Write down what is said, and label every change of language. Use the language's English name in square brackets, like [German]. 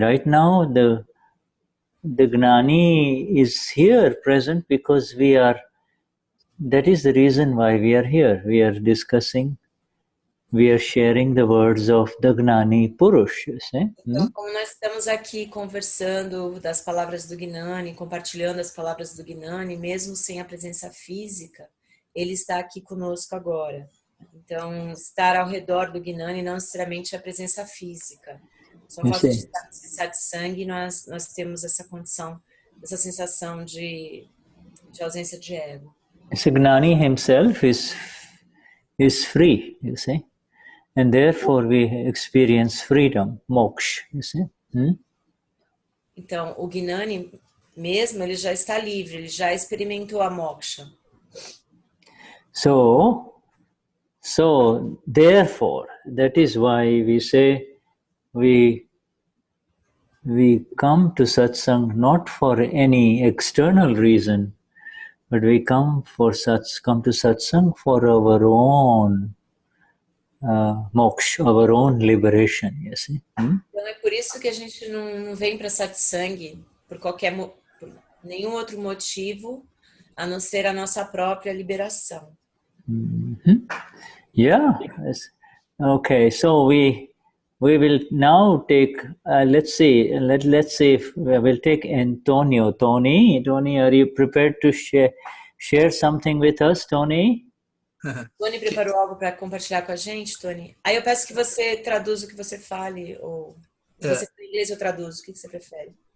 [English] Right now, the Gnani is here present because that is the reason why we are here. We are discussing, we are sharing the words of the Gnani Purush, you see. [Portuguese] Então, como nós estamos aqui conversando das palavras do Gnani, compartilhando as palavras do Gnani, mesmo sem a presença física, ele está aqui conosco agora. Então, estar ao redor do Gnani não necessariamente é a presença física. Só o fato de estar nesse satsang, nós temos essa condição, essa sensação de ausência de ego. [English] So Gnani himself is free, you see. And therefore we experience freedom, moksha, you see. [Portuguese] Então, o Gnani mesmo, ele já está livre, ele já experimentou a moksha. [English] So therefore, that is why we say we come to satsang not for any external reason, but we come to satsang for our own moksha, our own liberation, you see. [Portuguese] Então é por isso que a gente não vem para satsang por nenhum outro motivo a não ser a nossa própria liberação. [English] Yeah. Yes. Okay. So we will now take. Let's see. Let's see if we'll take Antonio. Tony, are you prepared to share something with us, Tony? [Portuguese] Tony preparou algo para compartilhar com a gente, Tony? Aí eu peço que você traduza o que você fale, ou você fala inglês ou traduz, o que você prefere?